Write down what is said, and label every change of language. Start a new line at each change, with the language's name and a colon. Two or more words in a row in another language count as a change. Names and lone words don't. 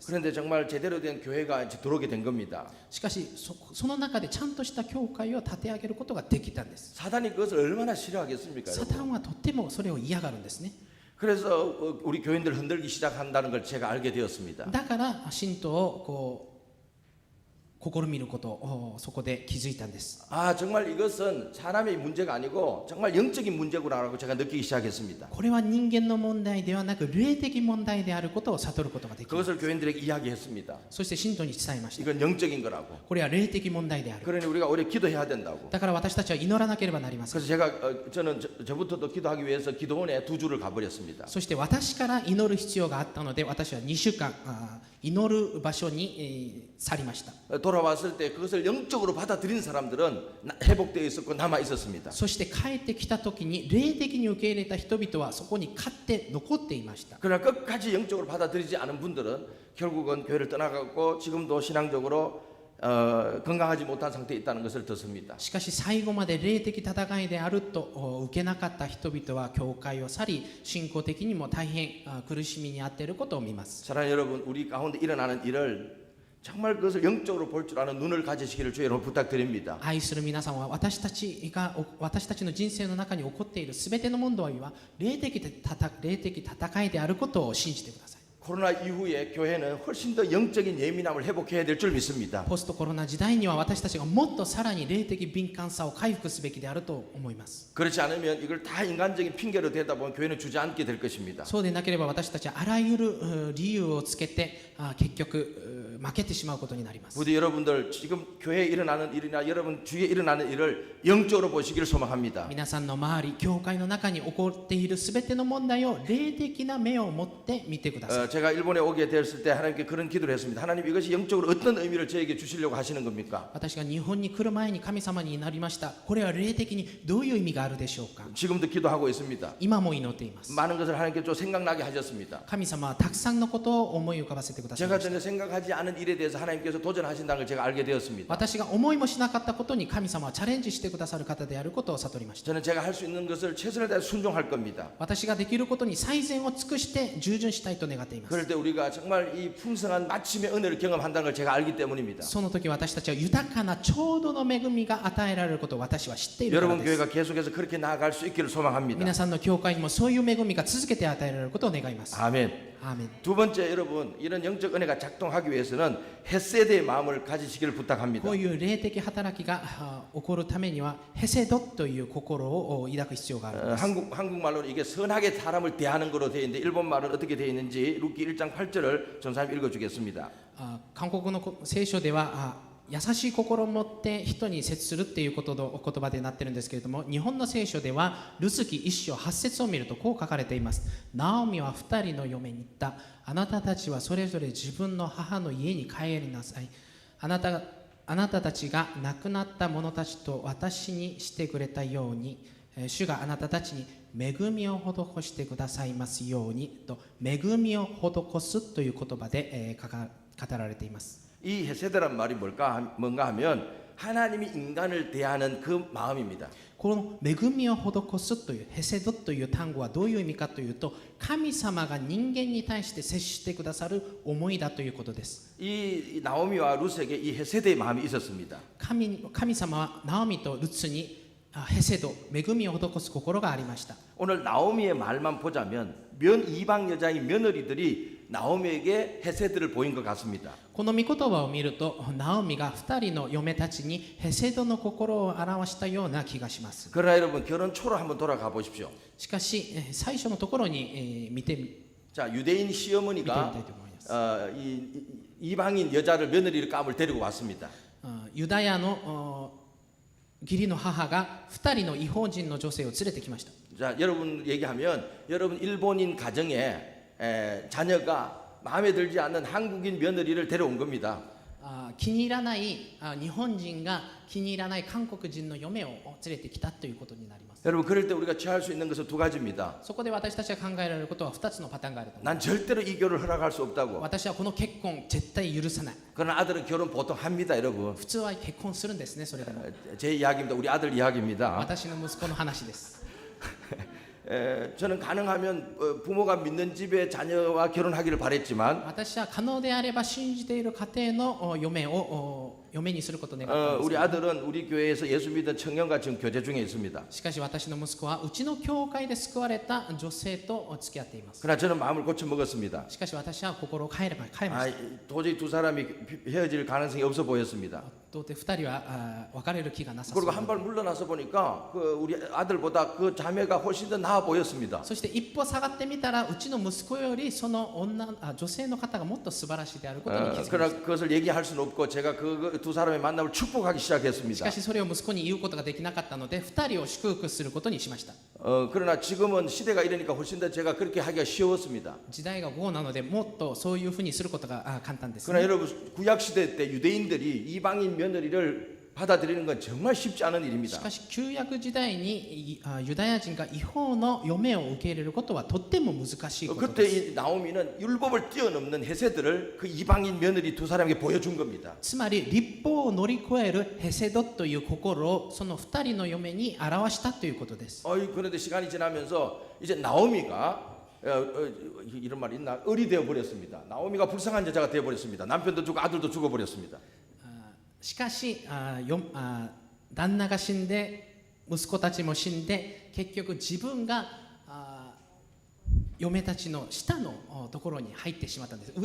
Korean: 그런데 정말 제대로 된 교회가 이제 들어오게 된 겁니다.
Japanese: しかしその中でちゃんとした教会を立て上げることができたんです。
Korean: 사단이 그것을 얼마나 싫어하겠습니까,
Japanese: サ
Korean: 여러분?
Japanese: タンはとってもそれを嫌がるんですね。
Korean: 그래서 우리 교인들 흔들기 시작한다는 걸 제가 알게 되었습니다.
Japanese: だから信徒をこう試みることをそこで気づいたんです。
Korean: 아, 정말 이것은 사람의 문제가 아니고 정말 영적인 문제구나라고 제가 느끼기 시작했습니다.
Japanese: これは人間の問題ではなく霊的問題であることを悟ることができます。
Korean: 그것을 교인들에게 이야기했습니다.
Japanese: そして信徒に伝えました。
Korean: 이건 영적인 거라고.
Japanese: これは霊的問題である。
Korean: 그러니 우리가 오래 기도해야 된다고.
Japanese: だから私たちは祈らなければなりません。
Korean: 그래서 제가 저는 저부터도 기도하기 위해서 기도원에 2주를 가버렸습니다.
Japanese: そして私から祈る必要があったので、私は2週間祈る場所に去りました。
Korean: 돌아왔을 때 그것을 영적으로 받아들인 사람들은 회복되어 있었고 남아 있었습니다.
Japanese: そして帰ってきた時に霊的に受け入れた人々はそこに勝って残っていました。
Korean: 그러나 끝까지 영적으로 받아들이지 않은 분들은 결국은 교회를 떠나갔고 지금도 신앙적으로 건강하지 못한 상태에 있다는 것을 듣습니다.
Japanese: しかし最後まで霊的戦いであると受けなかった人々は教会を去り、信仰的にも大変苦しみに遭っていることを見ます。
Korean: 사랑하는 여러분, 우리 가운데 일어나는 일을 정말 그것을 영적으로 볼 줄 아는 눈을 가지시기를 주의 이름으로 부탁드립니다.
Japanese: 愛する皆さんは私たちの人生の中に起こっているすべての問題は霊的戦いであることを信じてください。
Korean: 코로나 이후에 교회는 훨씬 더 영적인 예민함을 회복해야 될 줄 믿습니다.
Japanese: ポストコロナ時代には私たちがもっとさらに霊的敏感さを回復すべきであると思います。
Korean: 그렇지 않으면 이걸 다 인간적인 핑계로 대다 보면 교회는 주저앉게 될 것입니다.
Japanese: そうでなければ私たちはあらゆる理由をつけて結局負けてしまうことになります。
Korean: 부디 여러분들 지금 교회에 일어나는 일이나 여러분 주위에 일어나는 일을 영적으로 보시기를 소망합니다.
Japanese: 皆さんの周り、教会の中に起こっているすべての問題を霊的な目を持って見てください。
Korean: 제가 일본에 오게 되었을 때 하나님께 그런 기도를 했습니다. 하나님 이것이 영적으로 어떤 의미를 저에게 주시려고 하시는 겁니까?
Japanese: 私が日本に来る前に神様に祈りました。これは霊的にどういう意味があるでしょうか。
Korean: 지금도 기도하고 있습니다.
Japanese: 今も祈っています。
Korean: 많은 것을 하나님께 좀 생각나게 하셨습니다.
Japanese: 神様はたくさんのことを思い浮かばせてくださいま
Korean: 제가
Japanese: した
Korean: 전혀 생각하지 않은 일에 대해서 하나님께서 도전하신다는 걸 제가 알게 되었습니다.
Japanese: 私が思いもしなかったことに神様はチャレンジしてくださる方であることを悟りました。
Korean: 저는 제가 할 수 있는 것을 최선을 다해 순종할 겁니다.
Japanese: 私ができることに最善を尽くして従順したいと願っています。
Korean: 그럴 때 우리가 정말 이 풍성한 마침의 은혜를 경험한다는 걸 제가 알기 때문입니다.
Japanese: その時私たちは豊かなちょうどの恵みが与えられることを私は知っているから
Korean: 여러분
Japanese: です
Korean: 교회가 계속해서 그렇게 나아갈 수 있기를 소망합니다.
Japanese: 皆さんの教会にもそういう恵みが続けて与えられることを願います。
Korean: 아멘.
Japanese: アーメン。
Korean: 두 번째 여러분 이런 영적 은혜가 작동하기 위해서는 헷세대의 마음을 가지시기를 부탁합니다.
Japanese: こういう霊的働きが起こるためにはヘセドという心を抱く必要があるんです。
Korean: 한국말로는 이게 선하게 사람을 대하는 거로 되어 있는데 일본말은 어떻게 되어 있는지 룻기 1장 8절을 전사님 읽어주겠습니다.
Japanese: 韓国の聖書では優しい心を持って人に接するっていうことのお言葉でなってるんですけれども、日本の聖書ではルツキ1章8節を見るとこう書かれています。ナオミは2人の嫁に言った。あなたたちはそれぞれ自分の母の家に帰りなさい。あなたたちが亡くなった者たちと私にしてくれたように、主があなたたちに恵みを施してくださいますようにと、恵みを施すという言葉で語られています。
Korean: 이 헤세드란 말이 뭔가 하면 하나님이 인간을 대하는 그 마음입니다.
Japanese: この恵みを施すというヘセドという単語はどういう意味かというと、神様が人間に対して接してくださる思いだということです。
Korean: 이 나오미와 룻에게 이 헤세드의 마음이 있었습니다.
Japanese: 神様はナオミとルツにヘセド、恵みを施す心がありました。
Korean: 오늘 나오미의 말만 보자면 이방 여자의 며느리들이 나오미에게 헤세드를 보인 것 같습니다.
Japanese: この御言葉を見ると、ナオミが2人の嫁たちにヘセドの心を表したような気がします。
Korean: 그러나 여러분 결혼 초로 한번 돌아가 보십시오.
Japanese: しかし最初のところに見てみ
Korean: 자, 유대인 시어머니가 이방인 여자를 며느리를 감을 데리고 왔습니다.
Japanese: ユダヤの義理の母が2人の違法人の女性を連れてきました。
Korean: 자, 여러분 얘기하면 여러분 일본인 가정에 자녀가 마음에 들지 않는 한국인 며느리를 데려온 겁니다.
Japanese: 気に入らない日本人が気に入らない韓国人の嫁を連れてきたということになります。
Korean: 여러분 그럴 때 우리가 취할 수 있는 것은 두 가지입니다.
Japanese: そこで私たちが考えられることは2つのパターンがあると思いま
Korean: 난
Japanese: す。
Korean: 절대로 이 결혼을 허락할 수 없다고.
Japanese: 私はこの結婚絶対許さない。
Korean: 그러나 아들은 결혼 보통 합니다, 여러분.
Japanese: 普通は結婚するんですね。それでも
Korean: 제 이야기입니다. 우리 아들 이야기입니다.
Japanese: 私の息子の話です。
Korean: 저는 가능하면 부모가 믿는 집의 자녀와 결혼하기를 바랬지만
Japanese: 私は可能であれば信じている家庭の嫁を嫁にすることを願ったんです
Korean: 우리 아들은 우리 교회에서 예수 믿은 청년과 지금 교제 중에 있습니다.
Japanese: しかし私の息子はうちの教会で救われた女性と付き合っています。
Korean: 그러나 저는 마음을 고쳐 먹었습니다.
Japanese: しかし私は心を変えました。
Korean: 도저히 두 사람이 헤어질 가능성이 없어 보였습니다.
Japanese: 到底2人は別れる気がなさそう
Korean: 그리고 한 발 물러나서 보니까 우리 아들보다 그 자매가 훨씬 더 나아 보였습니다.
Japanese: そして一歩下がってみたらうちの息子よりその女性の方がもっと素晴らしいであることに気づきま
Korean: 그러나
Japanese: した。
Korean: 그것을 얘기할 수는 없고 제가 그 두 사람의 만남을 축복하기
Japanese: し
Korean: 시작했습니다.
Japanese: かしそれを息子に言うことができなかったので2人を祝福することにしました。
Korean: 그러나 지금은 시대가 이러니까 훨씬 더 제가 그렇게 하기가 쉬웠습니다.
Japanese: 時代がこうなのでもっとそういうふうにすることが簡単です、
Korean: 그러나
Japanese: ね。
Korean: 여러분 구약 시대 때 유대인들이 이방인 며느리를 받아들이는 건 정말 쉽지 않은
Japanese: し
Korean: 일입니다.
Japanese: かし旧約時代にユダヤ人が違法の嫁を受け入れることはとっても難しいこと
Korean: 그때
Japanese: です。
Korean: 이 나오미는 율법을 뛰어넘는 헤세드를 그 이방인 며느리 두 사람에게 보여준 겁니다.
Japanese: つまり立法を乗り越えるヘセドという心をその2人の嫁に表したということです。
Korean: 그런데 시간이 지나면서 이제 나오미가 이런 말이 있나? 을이 되어 버렸습니다. 나오미가 불쌍한 여자가 되어 버렸습니다. 남편도 죽고 아들도 죽어 버렸습니다.
Japanese: しかし旦那が死んで息子たちも死んで結局自分が嫁たちの下のところに入ってしまったんです。